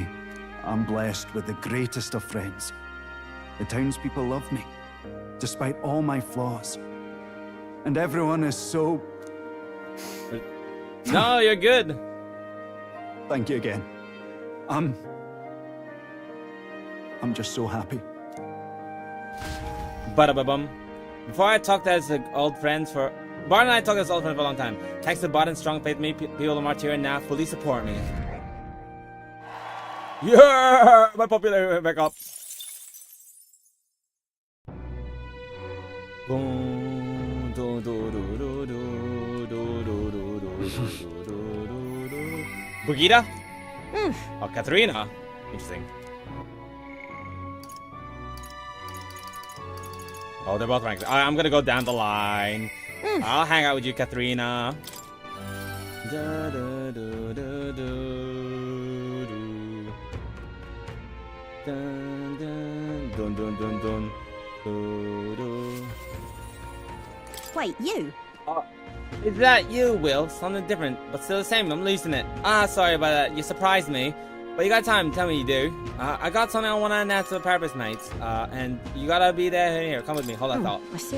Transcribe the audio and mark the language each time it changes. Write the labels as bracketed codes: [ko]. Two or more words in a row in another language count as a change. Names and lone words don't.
[en] I'm blessed with the greatest of friends. The townspeople love me, despite all my flaws. And everyone is so... No, you're good. Thank you again. I'm just so happy. Ba-da-ba-bum. Before I talked as old friends for... Bart and I talked as old friends for a long time. Thanks to Bart and strong faith, me, people of Martyr now fully support me. Yeah! My popularity back up. Boom. Do, do, do, do, do, do, do, do, do, do, do. Brigitte? Oh, Katharina. Interesting. Oh, they're both ranked. I'm gonna go down the line. I'll hang out with you, Katharina. Da, da, da, da, da, dun, dun, dun, dun, dun, dun, dun, dun. Wait, you? Is that you, Will? Something different, but still the same. I'm losing it. Sorry about that. You surprised me. But you got time, tell me you do. I got something I want to announce to the purpose, mates. And you gotta be there. Here, come with me. Hold that thought. I see.